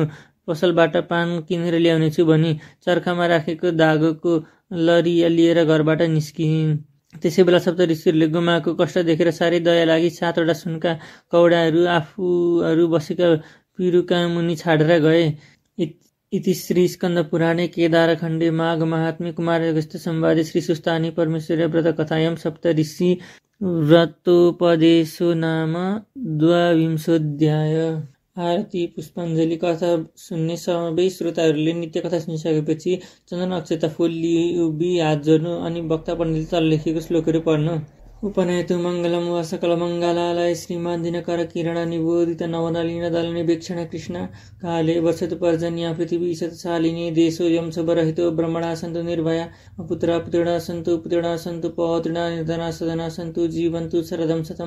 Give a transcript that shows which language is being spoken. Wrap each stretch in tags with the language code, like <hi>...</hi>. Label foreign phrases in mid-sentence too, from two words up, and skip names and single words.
<ne>पसलबाट पान किनेर ल्याउनेछु भनी चर्खामा राखेको धागोको लरिया लिएर घरबाट निस्किन्। त्यसै बेला सप्त ऋषिहरूले गोमाको कष्ट देखेर साह्रै दया लागि 7वटा सुनका कौडाहरू आफूहरू बसेका पिरुका मुनि छाडेर गए।</ne> <sa>इति श्री स्कन्द पुराणे केदारखण्डे माघ महात्म्ये कुमारगस्त्य संवादे श्री स्वस्थानी परमेश्वरी व्रत कथायां सप्त ऋषि व्रतोपदेशो नाम 22</sa> <ne>आरती पुष्पाञ्जली। कथा सुन्ने सबै श्रोताहरूले नित्य कथा सुनिसकेपछि चन्दन अक्षता फुल लिई उभि हात जोड्नु अनि वक्ता पण्डितले तल लेखेको श्लोकहरू पढ्नु।</ne> <sa>उपनयतु मङ्गलम वा सकल मङ्गलालय श्रीमान दिनकर किरण निबोधित नवनलिन दलने वीक्षण कृष्ण काले वर्षतु पर्जन्या पृथ्वी शतशालिनी देशो यम शुभरहितो ब्रह्मणा सन्तु निर्भया पुत्रा पुत्रिणा सन्तु पौत्रिणा निर्धना सदना सन्तु जीवन्तु शरदं शतं।</sa>